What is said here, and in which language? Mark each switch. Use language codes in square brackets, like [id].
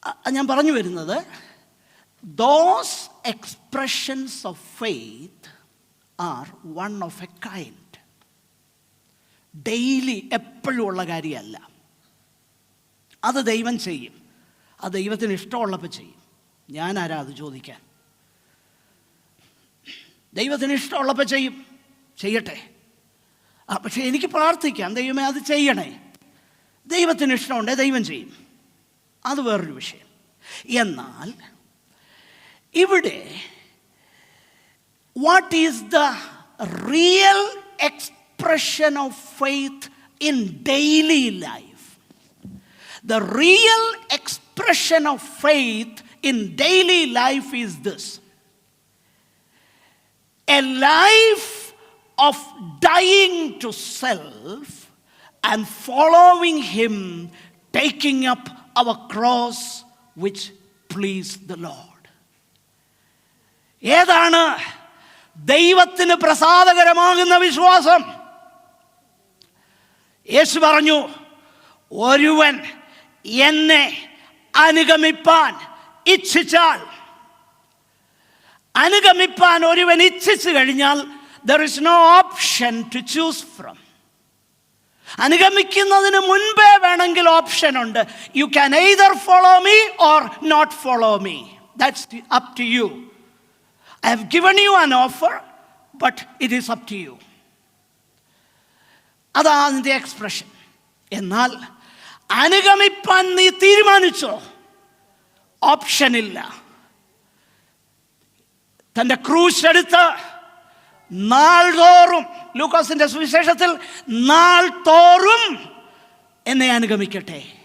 [ml] ഞാൻ പറഞ്ഞു വരുന്നത്, [en] those expressions of faith are one of a kind. [ml] Daily എപ്പോഴും ഉള്ള കാര്യമല്ല. അത് ദൈവം ചെയ്യും, അത് ദൈവത്തിന് ഇഷ്ടമുള്ളപ്പോൾ ചെയ്യും. ഞാനാരാ അത് ചോദിക്കാൻ? ദൈവത്തിന് ഇഷ്ടമുള്ളപ്പോൾ ചെയ്യട്ടെ. പക്ഷേ എനിക്ക് പ്രാർത്ഥിക്കാം, ദൈവമേ അത് ചെയ്യണേ. ദൈവത്തിന് ഇഷ്ടമുണ്ടേ ദൈവം ചെയ്യും, അത് വേറൊരു വിഷയം. എന്നാൽ ഇവിടെ [en] What is the real expression of faith in daily life? The real expression of faith in daily life is this: a life of dying to self and following Him, taking up our cross which please the Lord. [ml] ഏതാണ് ദൈവത്തിന് പ്രസാദകരമാകുന്ന വിശ്വാസം? യേശു പറഞ്ഞു, ഒരുവൻ എന്നെ അനുഗമിപ്പാൻ ഇച്ഛിച്ചാൽ, അനുഗമിപ്പാൻ ഒരുവൻ ഇച്ഛിച്ചു കഴിഞ്ഞാൽ [en] there is no option to choose from. [ml] അനുഗമിക്കുന്നതിന് മുൻപേ വേണമെങ്കിൽ ഓപ്ഷൻ ഉണ്ട്. [en] You can either follow me or not follow me. That's up to you. I have given you an offer, but it is up to you. [ml] അതാണ് അതിൻ്റെ expression. എന്നാൽ അനുഗമിപ്പാൻ നീ തീരുമാനിച്ചോ, ഓപ്ഷനില്ല. തൻ്റെ ക്രൂശ് എടുത്ത് നാൾതോറും, ലൂക്കോസിന്റെ സുവിശേഷത്തിൽ, നാൾതോറും എന്നെ അനുഗമിക്കട്ടെ.